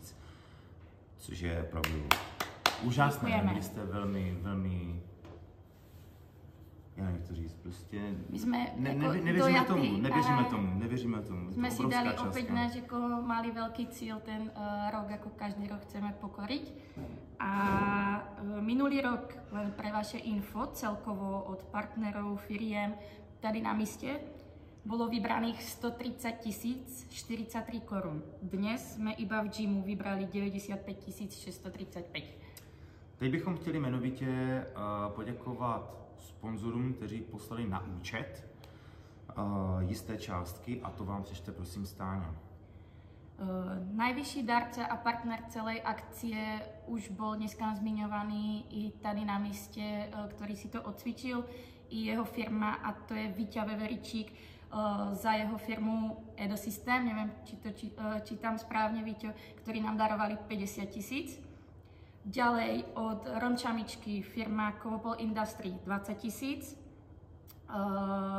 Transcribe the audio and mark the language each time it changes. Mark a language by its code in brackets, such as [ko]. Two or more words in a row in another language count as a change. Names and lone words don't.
[cs] Což je opravdu úžasné. Děkujeme. Vy jste velmi, já nevím, jak to říct, prostě My jsme nevěříme tomu. Jsme To si obrovská dali částka. opět náš jako malý velký cíl ten rok, jako každý rok chceme pokoriť. [sk] A minulý rok, len pre vaše info, celkovo od partnerov, firiem, [cs] tady na místě, bylo vybraných 130 043 korun. Dnes jsme iba v gymu vybrali 95 635. Teď bychom chtěli jmenovitě poděkovat sponzorům, kteří poslali na účet jisté částky, a to vám přečte prosím Stáňa. [sk] Najvyšší darce a partner celej akcie už bol dneska zmiňovaný i [cs] tady na místě, [sk] ktorý si to odcvičil, i jeho firma, a to je Víťa Veveričík. Za jeho firmu Edosystém, neviem, či to čítam správne, Víťo, ktorí nám darovali 50 000. Ďalej od Rončamičky firma Kovopol Industry 20 000.